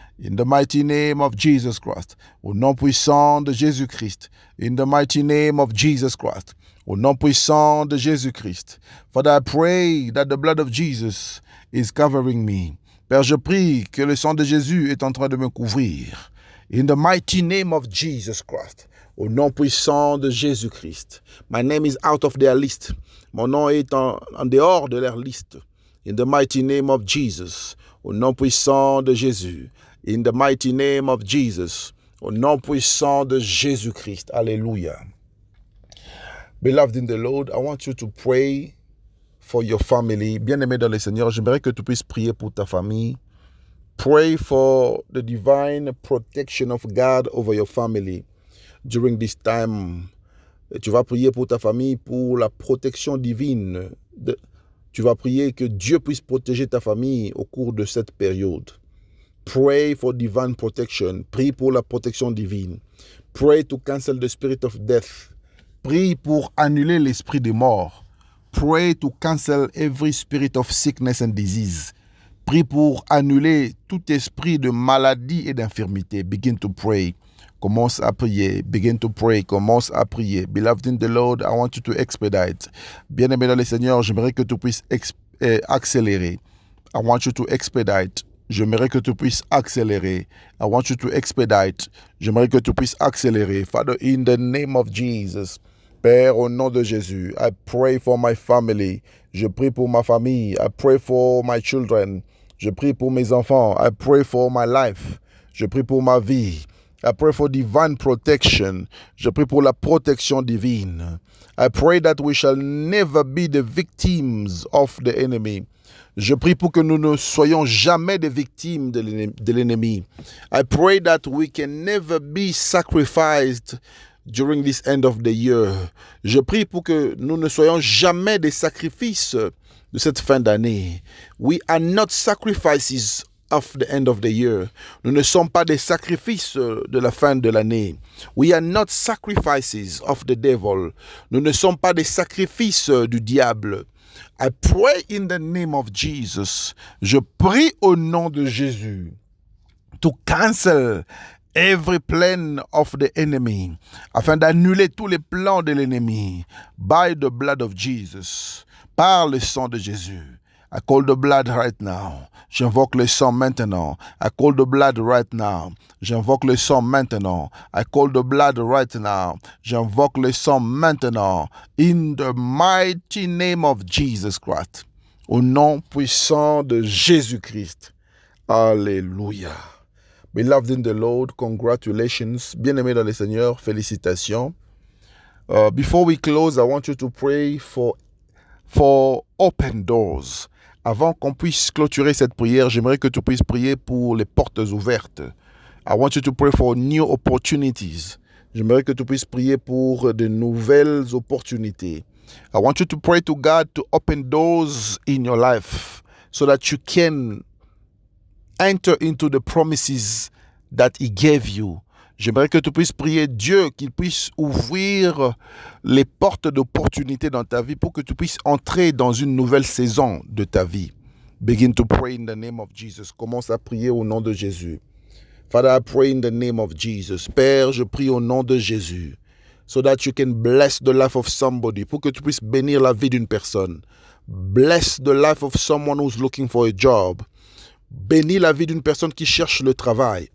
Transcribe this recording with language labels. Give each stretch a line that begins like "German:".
English: In the mighty name of Jesus Christ.
French: Au nom puissant de Jésus-Christ.
English: In the mighty name of Jesus Christ.
French: Au nom puissant de Jésus-Christ.
English: Father, I pray that the blood of Jesus is covering me.
French: Père, je prie que le sang de Jésus est en train de me couvrir.
English: In the mighty name of Jesus Christ.
French: Au nom puissant de Jésus-Christ.
English: My name is out of their list.
French: Mon nom est en dehors de leur liste.
English: In the mighty name of Jesus.
French: Au nom puissant de Jésus.
English: In the mighty name of Jesus.
French: Au nom puissant de Jésus-Christ. Alléluia.
English: Beloved in the Lord, I want you to pray for your family.
French: Bien-aimé dans le Seigneur, j'aimerais que tu puisses prier pour ta famille.
English: Pray for the divine protection of God over your family during this time.
French: Tu vas prier pour ta famille, pour la protection divine. Tu vas prier que Dieu puisse protéger ta famille au cours de cette période.
English: Pray for divine protection.
French: Prie pour la protection divine.
English: Pray to cancel the spirit of death.
French: Prie pour annuler l'esprit de mort.
English: Pray to cancel every spirit of sickness and disease.
French: Prie pour annuler tout esprit de maladie et d'infirmité.
English: Begin to pray.
French: Commence à prier.
English: Begin to pray.
French: Commence à prier.
English: Beloved in the Lord, I want you to expedite.
French: Bien-aimé dans le Seigneur, j'aimerais que tu puisses accélérer.
English: I want you to expedite.
French: J'aimerais que tu puisses accélérer.
English: I want you to expedite.
French: J'aimerais que tu puisses accélérer.
English: Father, in the name of Jesus.
French: Père, au nom de Jésus,
English: I pray for my family.
French: Je prie pour ma famille.
English: I pray for my children.
French: Je prie pour mes enfants.
English: I pray for my life. Je prie pour ma vie. I pray for divine protection.
French: Je prie pour la protection divine.
English: I pray that we shall never be the victims of the enemy.
French: Je prie pour que nous ne soyons jamais des victimes de l'ennemi.
English: I pray that we can never be sacrificed during this end of the year.
French: Je prie pour que nous ne soyons jamais des sacrifices de cette fin d'année.
English: We are not sacrifices of the end of the year.
French: Nous ne sommes pas des sacrifices de la fin de l'année.
English: We are not sacrifices of the devil.
French: Nous ne sommes pas des sacrifices du diable.
English: I pray in the name of Jesus.
French: Je prie au nom de Jésus
English: to cancel every plan of the enemy,
French: afin d'annuler tous les plans de l'ennemi
English: by the blood of Jesus,
French: par le sang de Jésus.
English: I call the blood right now.
French: J'invoque le sang maintenant.
English: I call the blood right now.
French: J'invoque le sang maintenant.
English: I call the blood right now.
French: J'invoque le sang maintenant.
English: In the mighty name of Jesus Christ.
French: Au nom puissant de Jésus-Christ. Alléluia.
English: Beloved in the Lord, congratulations.
French: Bien-aimés dans le Seigneur, félicitations.
English: Before we close, I want you to pray for open doors.
French: Avant qu'on puisse clôturer cette prière, j'aimerais que tu puisses prier pour les portes ouvertes.
English: I want you to pray for new opportunities.
French: J'aimerais que tu puisses prier pour de nouvelles opportunités.
English: I want you to pray to God to open doors in your life so that you can enter into the promises that He gave you.
French: J'aimerais que tu puisses prier Dieu, qu'il puisse ouvrir les portes d'opportunité dans ta vie pour que tu puisses entrer dans une nouvelle saison de ta vie.
English: Begin to pray in the name of Jesus.
French: Commence à prier au nom de Jésus.
English: Father, I pray in the name of Jesus.
French: Père, je prie au nom de Jésus.
English: So that you can bless the life of somebody.
French: Pour que tu puisses bénir la vie d'une personne.
English: Bless the life of someone who's looking for a job.
French: Bénis la vie d'une personne qui cherche le travail.